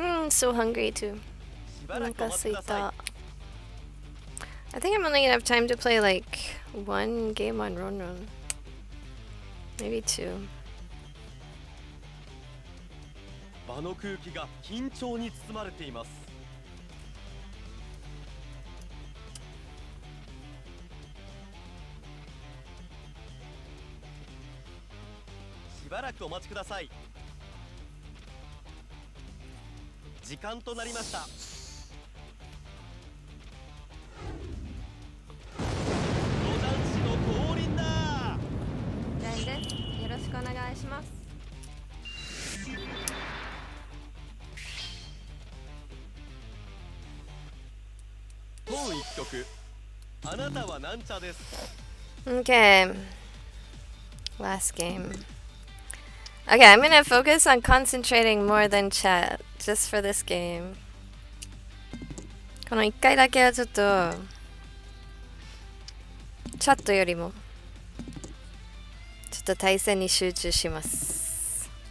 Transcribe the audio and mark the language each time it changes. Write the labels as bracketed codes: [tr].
[en] So hungry too. I think I'm only gonna have time to play like one game on Ronron. Maybe two. [ja] 場の空気が緊張に包まれています。しばらくお待ちください。時間となりました。ロダン氏の降臨だ。ジャイです。よろしくお願いします。本一曲。あなたはなんちゃです。 [en] Okay. Last game. Okay, I'm gonna focus on concentrating more than chat just for this game. [ja] この1回だけはちょっとチャットよりもちょっと対戦に集中します。